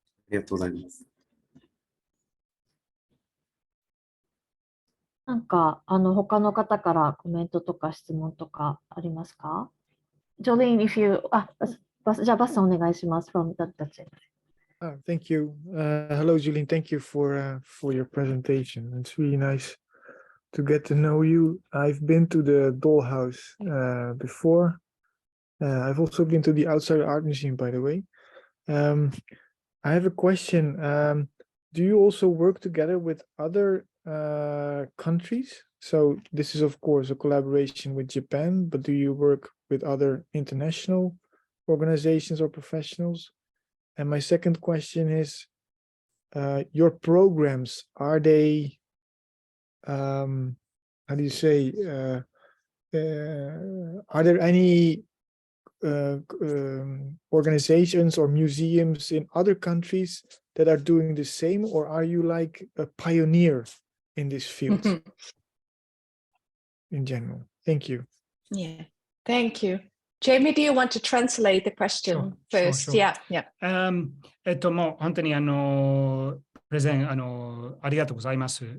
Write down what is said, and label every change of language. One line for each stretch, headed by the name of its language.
Japanese: ありがとうございます。なんか他の方からコメントとか質問とかありますか？ Jolien,
English: if you
Japanese: じゃあバスさんお願いします。
English: From that's it. Thank you. Hello, Jolien. Thank you for your presentation. It's really nice to get to know you. I've been to the Dollhouse before. I've also been to the Outside Art Museum, by the way. I have a question. Do you also work together with other countries? So this is, of course, a collaboration with Japan, but do you work with other international organizations or professionals? And my second question is, your programs, are they, how do you say, are there any organizations or museums in other countries that are doing the same, or are you like a pioneer in this field in general? Thank you. Yeah, thank you. Jamie, do you want to translate the question first? Sure. Yeah.
Japanese: もう本当にプレゼンありがとうございます。